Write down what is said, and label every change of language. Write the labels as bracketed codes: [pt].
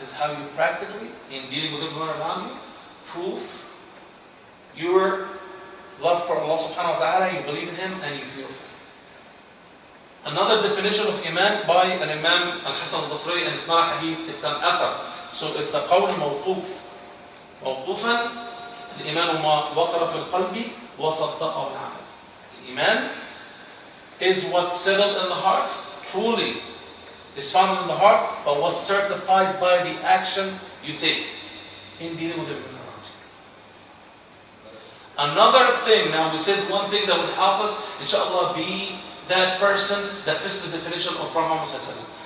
[en] Is how you practically, in dealing with everyone around you, prove your love for Allah subhanahu wa ta'ala, you believe in Him and you fear of Him. Another definition of Iman by an Imam Al-Hasan Al-Basri, and it's not a hadith, it's an athar. So it's a qawl mawquf. [ar] موقوفا الإيمان ما وقر في القلب وصدقه العمل. [en] Iman is what settled in the heart, truly is found in the heart, but was certified by the action you take in dealing with everyone around you. Another thing, now we said one thing that would help us, inshallah, be that person that fits the definition of Prophet Muhammad.